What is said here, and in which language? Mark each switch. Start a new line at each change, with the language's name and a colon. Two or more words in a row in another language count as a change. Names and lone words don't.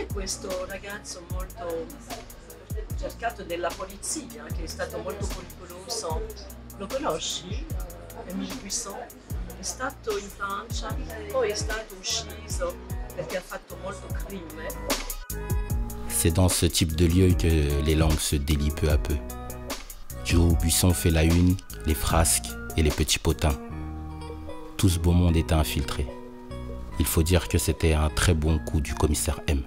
Italian: questo ragazzo molto cercato della polizia, che è stato molto pericoloso. Lo conosci? Émile Buisson? È stato in Francia, poi è stato ucciso perché ha fatto molto crimine.
French: C'est dans ce type de lieu que les langues se délient peu à peu. Du haut, Buisson fait la une, les frasques et les petits potins. Tout ce beau monde était infiltré. Il faut dire que c'était un très bon coup du commissaire M.